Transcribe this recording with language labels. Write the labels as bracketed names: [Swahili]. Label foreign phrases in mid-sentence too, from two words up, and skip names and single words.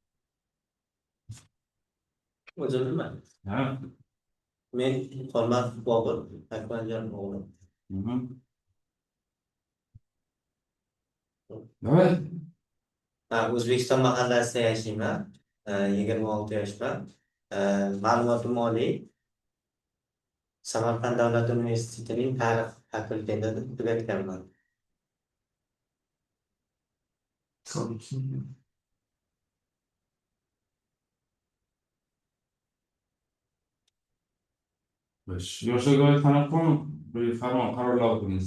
[Uzbek] O'zim bilmadim. Ha. Men Xolmat Bobur Akbarjon o'g'li. [Turkish] Hı hı. Evet. [Uzbek] Ha, O'zbekiston mahallasida yashayman. 26 yoshman. Ma'lumot oliy Samarqand davlat universitetining tarix fakultetida tugatganman. Yoshlarga oid qanaqa bir farmon qarorlar o'qidingiz?